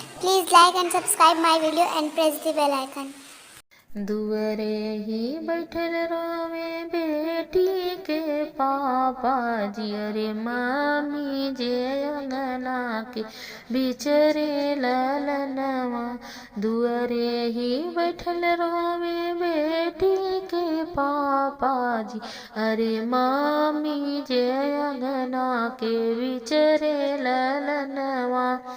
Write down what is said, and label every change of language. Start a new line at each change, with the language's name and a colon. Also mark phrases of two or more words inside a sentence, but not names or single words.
English: Please like and subscribe my video and press the bell icon.
Bhojpuri: दुअरे ही बैठल रोवे बेटी के पापा जी, अरे मामी जे अंगना के बिचरे ललनवा। दुअरे ही बैठल रोवे बेटी के पापा जी, अरे मामी जे अंगना के बिचरे ललनवा।